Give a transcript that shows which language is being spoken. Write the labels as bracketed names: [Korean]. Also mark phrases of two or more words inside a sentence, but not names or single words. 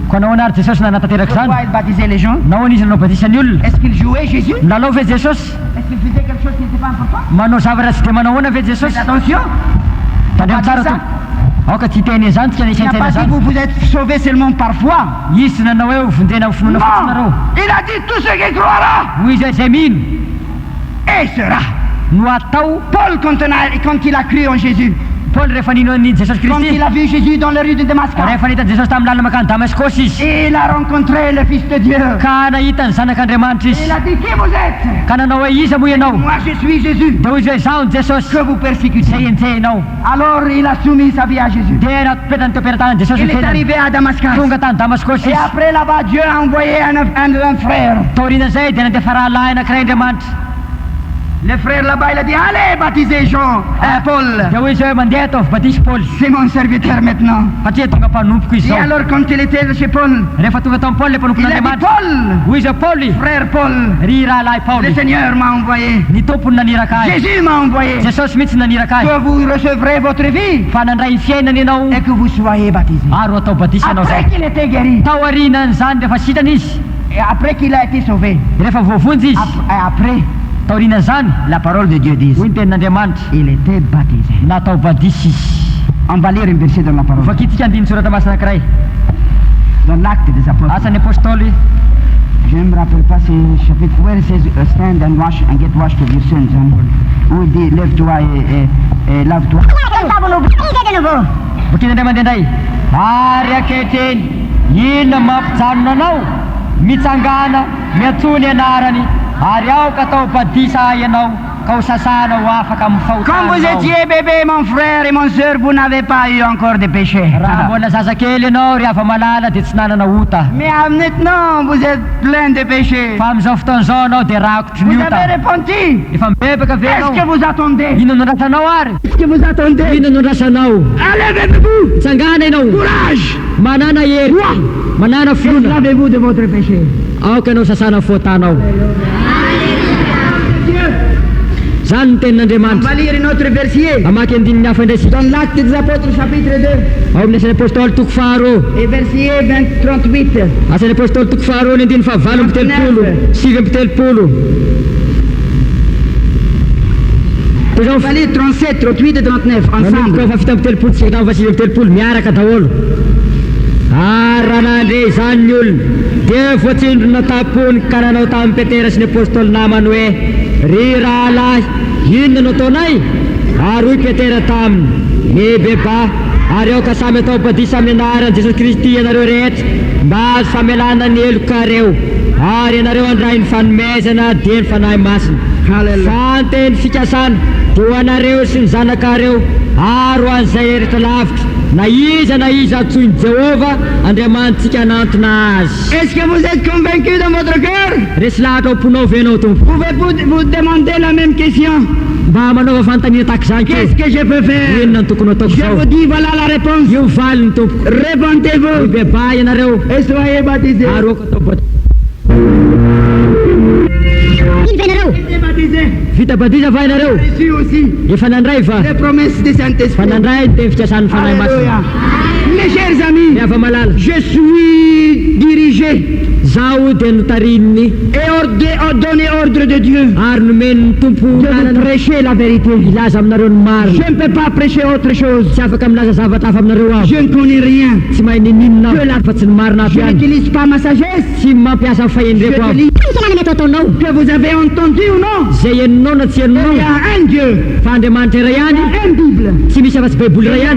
[Malagasy] ko nahoana ary jesosy nanatanteraky zany. [French] Pourquoi il baptisait les gens? [Malagasy] nahoana izy nanao batisany olona. [French] Est-ce qu'il jouait Jésus? [Malagasy] milalao ve jesosy? [French] Est-ce qu'il faisait quelque chose qui n'était pas important? [Malagasy] manao zavatra tsy de manahoana ve jesosy? [French] Faites attention. [Malagasy] tandremo tsara to. aoka tsy hiteny zany tsy [French] Il n'a [Malagasy] kanisaintsaina [French] pas dit [Malagasy] zany. [French] vous êtes sauvés seulement parfois. [Malagasy] izy nanao hoe vonjena finoana fotsiny [French] Non. Il a dit tout ce qui croira [Malagasy] hoy izy zay mino [French] et sera. [Malagasy] no atao. [French] Paul, quand il a cru en Jésus, [Malagasy] Paul rehefa nino any jesosy [French] quand [Malagasy] kristy, [French] il a vu Jésus dans les rues de Damascus, [Malagasy] rehefa nahita jesosy tamin'ny lalana makany damaskosy izy, [French] il a rencontré le Fils de Dieu. [Malagasy] ka nahita ny zanak'andriamanitra [French] Il [Malagasy] izy, [French] a dit qui vous êtes? [Malagasy] ka nanao hoe iza moa ianao? [French] Moi je suis Jésus [Malagasy] de hoy izy hoe zaho ny jesosy [French] que vous persécutez. [Malagasy] zay enjehinao. [French] Alors il a soumis sa vie à Jésus. [Malagasy] de napetrany teo ampiaratanany jesosy [French] Il [Malagasy] ny [French] est [Malagasy] fiainany. [French] arrivé à Damascus. [Malagasy] tonga tany damaskosy [French] Et [Malagasy] izy. [French] après là-bas, Dieu a envoyé un frère. [Malagasy] taorianan'izay dia nandefa rahalahy anankiray andriamanitra. [French] Le frère là-bas, il a dit allez baptiser Paul. [Malagasy] de hoy izy hoe mandeha atao batisy Paul [French] C'est mon serviteur maintenant. [Malagasy] satria tonga mpanompoko izy [French] Et [Malagasy] zao. [French] alors quand il était chez Paul, [Malagasy] rehefa tonga tao Paul le [French] il a dit [Malagasy] mpanompon'andriamanitra, Paul, hoy izy hoe Paul, [French] frère Paul, [Malagasy] ry rahalahy [French] le Paul, Seigneur m'a envoyé. [Malagasy] ny tompony naniraka azy, [French] Jésus m'a envoyé. [Malagasy] jesosy mihitsy naniraka azy, [French] Que vous recevrez votre vie [Malagasy] fa nandray ny fiainany ianao [French] et que vous soyez baptisés. [Malagasy] ary ho atao batisy ianao [French] Après [Malagasy] zay. [French] qu'il était guéri, [Malagasy] tao arinan'izany rehefa sitrany izy, [French] et après qu'il a été sauvé, [Malagasy] rehefa voavonjy izy, [French] après, [Malagasy] taorianan'izany [French] la parole de Dieu dit, [Malagasy] hoy ny tenin'andriamanitra [French] il était baptisé. [Malagasy] natao badisy izy. [French] On va lire un verset dans la parole. [Malagasy] vakitsika andiny soratra masina anankiray, [French] Dans l'acte des apôtres. [Malagasy] asan'ny apôstoly. [French] Je ne me rappelle pas ce chapitre. [English] Where it says stand and wash and get washed of your sins. [French] Où il dit lève-toi et lave-toi. [Malagasy] Bokiny indray mandeha indray, ary ankehitriny inona mampijanona anao mitsangana miantsony anarany ary aoka atao badisa ianao ka ho sasana ho afaka amin'ny [French] Quand vous [Malagasy] fahotanao. [French] étiez bébé, mon frère et mon soeur, vous n'avez pas eu encore de péché. [Malagasy] raha mbola zazakely ianao ry ava malala dia tsy nanana ota, [French] Mais maintenant, vous êtes plein de péchés. [Malagasy] fa amin'izao fotoana izao anao dia rakotry ny [French] Vous [Malagasy] ota. [French] avez repenti. [Malagasy] efa mibebaka ve [French] Qu'est-ce que [Malagasy] anao? [French] vous attendez? [Malagasy] Ino nondrasanao ary? [French] Qu'est-ce que vous attendez? [Malagasy] Ino nondrasanao? [French] Levez-vous. [Malagasy] Tsangana ianao, [French] Courage. [Malagasy] manana hery, manana fiona, [French] Lavez-vous de votre péché. [Malagasy] aoka ianao sasana fotanao. zany ny [French] On [Malagasy] tenin'andriamanitra. [French] va lire une autre verset. [Malagasy] amaky andininy hafa indray sika. [French] Dans l'acte des apôtres, chapitre 2, [Malagasy] ao amin'ny asan'ny apôstoly toko faharoa, [French] et verset 38. [Malagasy] asan'ny apôstoly toko faharoa ny andiny fahavalo amby telopolo, sivy amby telopolo. [French] On va lire 37, 38 et 39 [Malagasy] manomboka [French] ensemble. [Malagasy] fa fito amby telopolo tsika tao fa sivy amby telopolo miaraka daholo. ary raha nandre izany ny olona dia voatsindrona tapony ka nanao tamin'ny petera sy ny apôstoly namany hoe ry rahalahy inona no ataonay? ary hoy petera taminy e beba ary aoka samy atao badisa amin'ny anaran'i Jesosy Kristy ianareo rehetra mba azo famelana ny elokareo ary ianareo andray ny fanomezana dia ny fanahy masina. Halleluja. Fanteny fikasana dia ho anareo sy ny zanakareo ary ho an'izay rehetra lavitra na iza antsoiny Jehova Andriamanitsika anantona azy. [French] Est-ce que vous êtes convaincus dans votre cœur? [Malagasy] Resy lahatra homponao ve anao tompo? [French] Pouvez-vous demander la même question? [Malagasy] mba manaova fanontaniana tahaka izany [French] Qu'est-ce [Malagasy] keo, [French] que je peux faire? [Malagasy] inona ny tokony ataoko [French] Je [Malagasy] zao? [French] vous dis, voilà la réponse. [Malagasy] io valy ny tompo. [French] Repentez-vous [Malagasy] Beba ianareo [French] et soyez baptisés. [Malagasy] ary oko atao bat- [French] Soyez baptisés. [Malagasy] vita badisa va ianareo? [French] Reçu aussi [Malagasy] efa nandray va? [French] les promesses du [Malagasy] fa [French] Saint-Esprit. [Malagasy] nandray ny teny fikasan'ny fanahy [French] Alléluia. [Malagasy] masina. [French] Mes chers amis, [Malagasy] Ny ava malala, [French] je suis dirigé [Malagasy] zaho dia notarininy [French] et donné ordre de Dieu [Malagasy] ary nomeny ny tompo [French] de vous [Malagasy] nanana [French] prêcher la vérité. [Malagasy] ilaza aminareo ny marina. [French] Je ne peux pas prêcher autre chose. [Malagasy] tsy afaka milaza zavatra hafa aminareo aho, [French] Je ne connais rien. [Malagasy] tsy mahay nininona aho fa tsy ny marina [French] Je [Malagasy] avy any, [French] n'utilise pas ma sagesse. [Malagasy] tsy mampiasa ny [French] Je [Malagasy] fahendreko [French] te [Malagasy] aho. [French] dis [Malagasy] ataonao [French] que vous avez entendu ou non. [Malagasy] zay eninao na tsy [French] Il y [Malagasy] eninao [French] a un Dieu, [Malagasy] fa Andriamanitra iray [French] il y [Malagasy] ihany, [French] a une Bible, [Malagasy] tsy misy afa-tsy baiboly iray ihany, [French] un chemin de